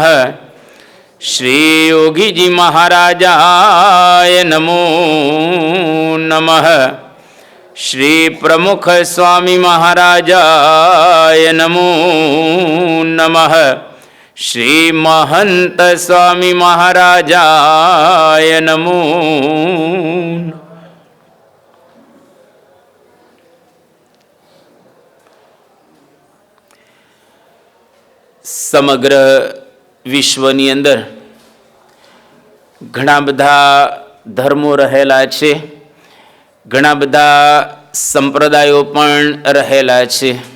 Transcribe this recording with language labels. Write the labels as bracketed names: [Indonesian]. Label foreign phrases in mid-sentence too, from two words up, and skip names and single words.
[Sanskrit] श्री योगी जी महाराजाय नमो नमः। श्री प्रमुख स्वामी महाराजाय नमो नमः। श्री महंत स्वामी महाराजाय नमो। [Gujarati] સમગ્ર વિશ્વની અંદર ઘણા બધા ધર્મો રહેલા છે, ઘણા બધા સંપ્રદાયો પણ રહેલા છે.